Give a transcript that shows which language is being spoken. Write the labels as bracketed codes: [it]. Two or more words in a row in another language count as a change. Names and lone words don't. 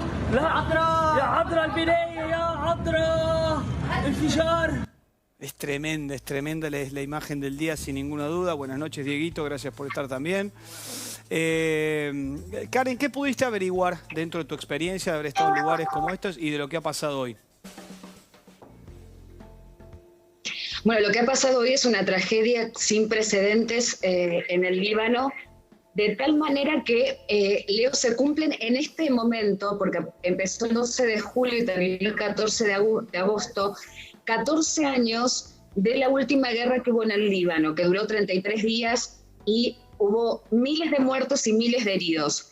[ar] لا عطرة يا عطرة البناية يا عطرة انفجار. [es] Es tremenda la imagen del día, sin ninguna duda. Buenas noches, Dieguito, gracias por estar también. Karen, ¿qué pudiste averiguar dentro de tu experiencia de haber estado en lugares como estos y de lo que ha pasado hoy? Bueno, lo que ha pasado hoy es una tragedia sin precedentes en el Líbano, de tal manera que, Leo, se cumplen en este momento, porque empezó el 12 de julio y terminó el 14 de agosto, 14 años de la última guerra que hubo en el Líbano, que duró 33 días y hubo miles de muertos y miles de heridos.